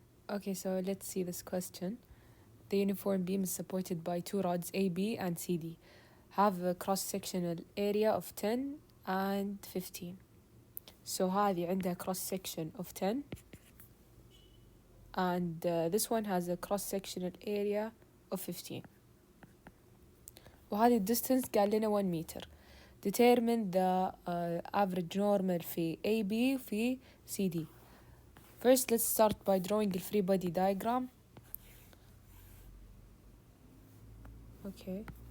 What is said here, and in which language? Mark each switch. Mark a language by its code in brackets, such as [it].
[en] Okay, so let's see this question. The uniform beam is supported by two rods AB and CD. Have a cross-sectional area of 10 and 15. So هذه عندها cross-section of 10 and this one has a cross-sectional area of 15. [ar] وهذه distance قال لنا 1 meter. [en] Determine the average normal [ar] في [en] AB في CD. First, let's start by drawing the free body diagram. Okay.